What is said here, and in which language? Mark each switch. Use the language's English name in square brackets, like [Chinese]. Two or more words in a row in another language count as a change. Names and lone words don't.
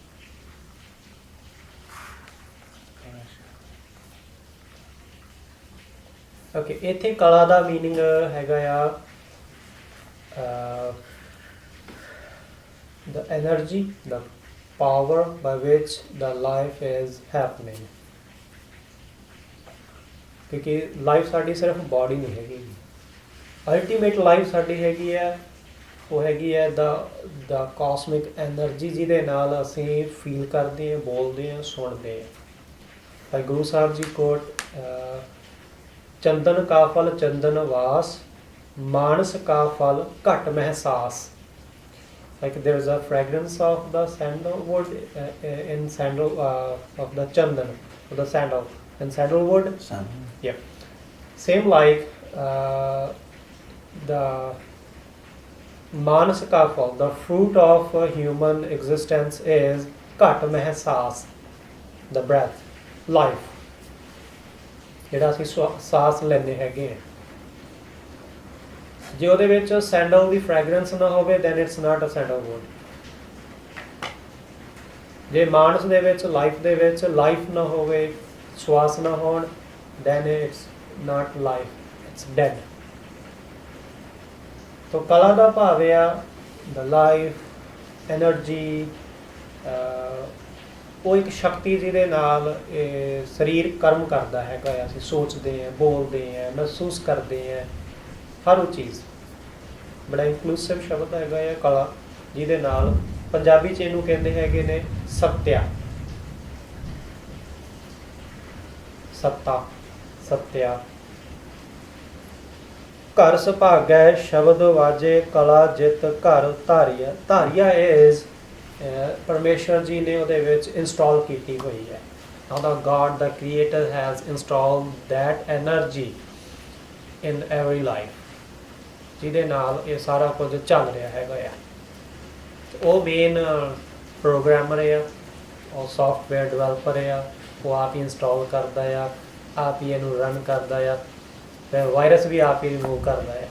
[Punjabi] ਓਕੇ, ਇੱਥੇ ਕਲਾ ਦਾ ਮੀਨਿੰਗ ਹੈਗਾ ਆ [English] the energy, the power by which the life is happening. [Punjabi] ਕਿਉਂਕਿ ਲਾਈਫ ਸਾਡੀ ਸਿਰਫ ਬਾਡੀ ਨਹੀਂ ਹੈਗੀ, ਅਲਟੀਮੇਟ ਲਾਈਫ ਸਾਡੀ ਹੈਗੀ ਹੈ, ਉਹ ਹੈਗੀ ਹੈ ਦਾ [English] cosmic energy [Punjabi] ਜਿਹਦੇ ਨਾਲ ਅਸੀਂ ਫੀਲ ਕਰਦੇ ਹਾਂ, ਬੋਲਦੇ ਹਾਂ, ਸੁਣਦੇ ਹਾਂ। ਭਾਈ ਗੁਰੂ ਸਾਹਿਬ ਜੀ ਕੋਟ ਚੰਦਨ ਕਾ ਫਲ ਚੰਦਨ ਵਾਸ, ਮਾਨਸ ਕਾ ਫਲ ਘਟ ਮਹਿਸਾਸ। [English] Like there is a fragrance of the sandalwood in sandal of the chandan, of the sandal and sandalwood. Yeah, same like the [Punjabi] ਮਾਨਸ ਕਾ ਫਲ, [English] the fruit of human existence is [Punjabi] ਘਟ ਮਹਿਸਾਸ, [English] the breath, life. [Punjabi] ਜਿਹੜਾ ਅਸੀਂ ਸਾਹ ਲੈਂਦੇ ਹੈਗੇ ਹਾਂ, ਜੇ ਉਹਦੇ ਵਿੱਚ ਸੈਂਡਲ ਦੀ ਫ੍ਰੈਗਰੈਂਸ ਨਾ ਹੋਵੇ [English] then it's not a sandalwood. [Punjabi] ਜੇ ਮਾਨਸ ਦੇ ਵਿੱਚ ਲਾਈਫ ਦੇ ਵਿੱਚ ਲਾਈਫ ਨਾ ਹੋਵੇ, ਸਵਾਸ ਨਾ ਹੋਣ, [English] then it's not life, it's dead. [Punjabi] ਤੋ ਕਲਾ ਦਾ ਭਾਵ ਆ [English] the life, energy, [Punjabi] ਉਹ ਇੱਕ ਸ਼ਕਤੀ ਜਿਹਦੇ ਨਾਲ ਇਹ ਸਰੀਰ ਕਰਮ ਕਰਦਾ ਹੈਗਾ, ਅਸੀਂ ਸੋਚਦੇ ਹਾਂ, ਬੋਲਦੇ ਹਾਂ, ਮਹਿਸੂਸ ਕਰਦੇ ਹਾਂ, ਹਰ ਉਹ ਚੀਜ਼। ਬੜਾ ਇਨਕਲੂਸਿਵ ਸ਼ਬਦ ਹੈਗਾ ਹੈ ਕਲਾ, ਜਿਹਦੇ ਨਾਲ ਪੰਜਾਬੀ 'ਚ ਇਹਨੂੰ ਕਹਿੰਦੇ ਹੈਗੇ ਨੇ ਸੱਤਿਆ, ਸੱਤਾ, ਸੱਤਿਆ। ਘਰ ਸੁਭਾਗੈ ਸ਼ਬਦ ਵਾਜੇ ਕਲਾ ਜਿਤ ਘਰ ਧਾਰੀਆ। ਧਾਰੀਆ ਇਜ਼ ਪਰਮੇਸ਼ਵਰ ਜੀ ਨੇ ਉਹਦੇ ਵਿੱਚ ਇੰਸਟਾਲ ਕੀਤੀ ਹੋਈ ਹੈ। [English] Now the God, the Creator has installed that energy in every life, [Punjabi] ਜਿਹਦੇ ਨਾਲ ਇਹ ਸਾਰਾ ਕੁਝ ਚੱਲ ਰਿਹਾ ਹੈਗਾ ਆ। ਉਹ [English] main programmer [Punjabi] ਆ, ਉਹ [English] software developer [Punjabi] ਆ, ਉਹ ਆਪ ਹੀ ਇੰਸਟਾਲ ਕਰਦਾ ਆ, ਆਪ ਹੀ ਇਹਨੂੰ ਰਨ ਕਰਦਾ ਆ, ਫਿਰ ਵਾਇਰਸ ਵੀ ਆਪ ਹੀ ਰਿਮੂਵ ਕਰਦਾ ਆ।